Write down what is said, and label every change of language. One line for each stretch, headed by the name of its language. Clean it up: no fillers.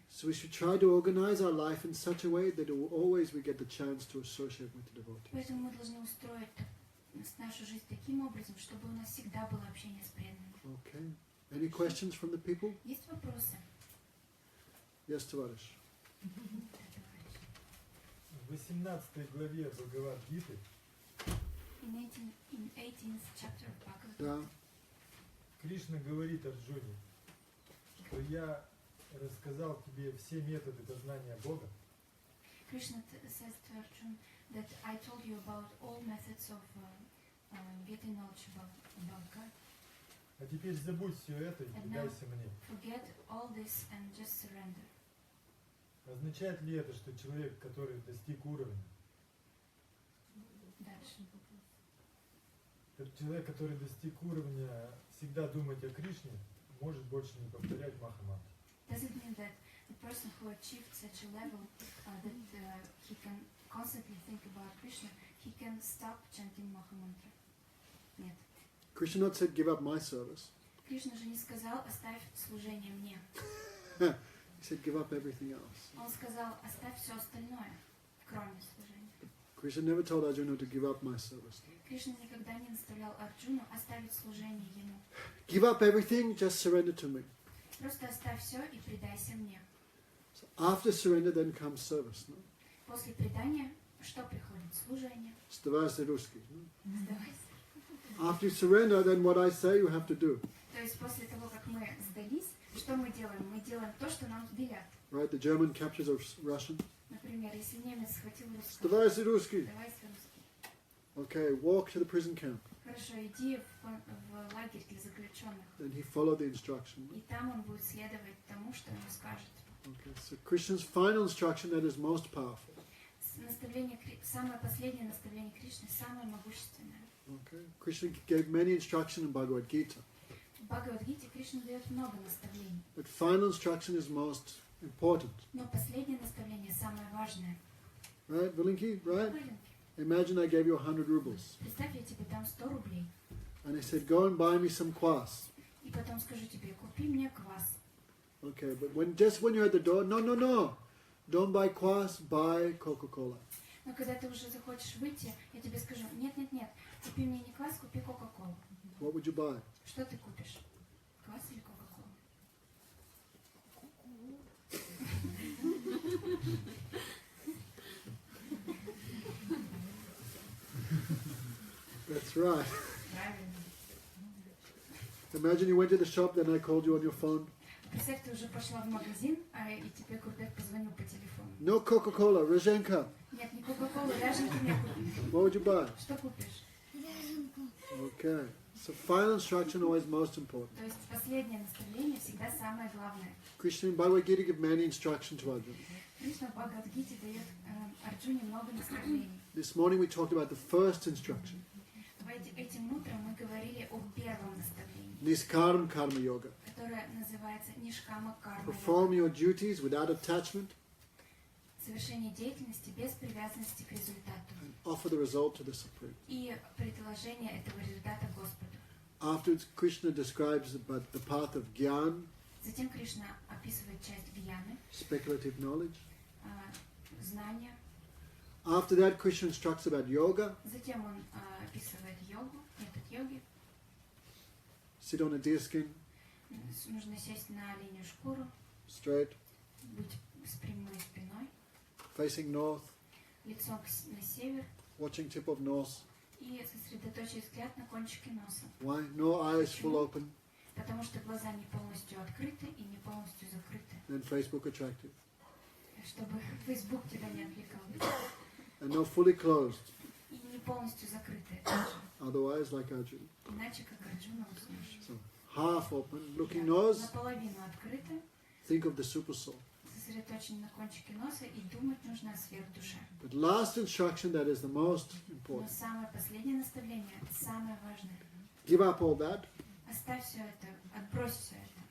English: So we should try to organize our life in such a way that always we get the chance to associate with the devotees.
Russian: Поэтому мы должны устроить нашу жизнь таким образом, чтобы у нас всегда было общение с преданными.
English: Okay. Any questions from the people?
Russian: Есть вопросы?
English: Yes, Tavarish.
Russian: В 18 главе Бхагавад-гиты
English: In 18th chapter of Bhagavad
Russian: Да. Кришна говорит Арджуне, что я рассказал тебе все методы познания Бога,
English: Krishna says to Arjuna that I told you about all methods of getting knowledge about God.
Russian: а теперь забудь все это и предайся мне.
English: Forget all this and just surrender.
Russian: Означает ли это, что человек, который достиг уровня, Дальше. человек, который достиг уровня всегда думать о Кришне, может больше не повторять Махамантру?
English: Does it mean that the person who achieved such a level that he can constantly think about Krishna, he can stop chanting Mahamantra?
Russian: Нет.
English: Krishna not said, give up my service.
Russian: Кришна же не сказал, оставь служение мне.
English: He said, give up everything else.
Russian: Он сказал, оставь все остальное, кроме служения.
English: Krishna never told Arjuna to give up my service.
Russian: Кришна никогда не наставлял Арджуну оставить служение ему.
English: Give up everything, just surrender to me.
Russian: Просто оставь все и предайся мне.
English: So after surrender, then comes service. No?
Russian: После предания что приходит? Служение. Stavase Ruski. No? Сдавайся.
English: After you surrender, then what I say you have to do.
Russian: То есть после того, как мы сдались, что мы делаем? Мы делаем то, что нам велят.
English: Right? The German captures a Russian.
Russian: Например, если немец схватил русского, Stavase Ruski. сдавайся русский.
English: Okay, walk to the prison camp.
Russian: Хорошо, иди в лагерь для заключенных.
English: Then he followed the instruction.
Russian: И там он будет следовать тому, что ему скажет.
English: Okay, so Krishna's final instruction that is most powerful.
Russian: Наставление, самое последнее наставление Кришны, самое могущественное.
English: Okay, Krishna gave many instructions in Bhagavad Gita,
Russian: В Бхагавад-гите Кришна дает много наставлений.
English: but final instruction is most important.
Russian: Но последнее наставление самое важное.
English: Right, Vilinki? Right?
Russian: Маленький.
English: Imagine I gave you 100 rubles,
Russian: Представь, я тебе дам 100 рублей.
English: and I said, go and buy me some kvass.
Russian: И потом скажу тебе, купи мне квас.
English: Okay, but when you're at the door, no, don't buy kvass, buy Coca-Cola.
Russian: Но когда ты уже захочешь выйти, я тебе скажу, нет, купи мне не квас, купи Кока-Колу.
English: What would you buy?
Russian: Что ты купишь? Квас или Кока-Колу?
English: That's right.
Russian: Правильно.
English: Imagine you went to the shop, then I called you on your phone.
Russian: Представь, ты уже пошла в магазин, и тебе Курбек позвонил по телефону.
English: No Coca-Cola, Rozhenka.
Russian: Нет, не Кока-Колу, ряженки мне купи.
English: What would you buy?
Russian: Что купишь?
English: Okay. So final instruction always most important.
Russian: То есть последнее наставление всегда самое главное.
English: Krishna in Bhagavad Gita give many instructions to Arjuna.
Russian: Кришна в Бхагавад-гите дает Арджуне много наставлений.
English: This morning we talked about the first instruction,
Russian: Этим утром мы говорили о первом наставлении,
English: Niskaram Karma Yoga.
Russian: которое называется Нишкама Карма.
English: Perform your duties without attachment
Russian: Совершение деятельности без привязанности к результату.
English: and offer the result to the Supreme.
Russian: И предложение этого результата Господу.
English: Afterwards, Krishna describes about the path of Gyan,
Russian: Затем Кришна описывает часть гьяны,
English: speculative knowledge.
Russian: знания.
English: After that, Krishna instructs about yoga.
Russian: Затем он описывает йогу, метод йоги.
English: Sit on a deer skin,
Russian: Нужно сесть на оленью шкуру,
English: straight,
Russian: быть с прямой спиной,
English: facing north,
Russian: лицом на север
English: watching tip of nose.
Russian: и сосредоточить взгляд на кончике носа.
English: Why? No eyes full open.
Russian: Потому что глаза не полностью открыты и не полностью закрыты.
English: Then Facebook attractive.
Russian: Чтобы Facebook тебя не отвлекал.
English: And no fully closed.
Russian: И не полностью закрыты.
English: Otherwise, like Arjuna.
Russian: Иначе как Арджуна уснешь.
English: So, half open, looking nose,
Russian: Наполовину открыто,
English: think of the super soul.
Russian: сосредоточен на кончике носа и думать нужно о сверхдуше.
English: But last instruction that is the most
Russian: Но
English: important.
Russian: самое последнее наставление, самое важное.
English: Give up all that.
Russian: Оставь оставь все это, отбрось все это.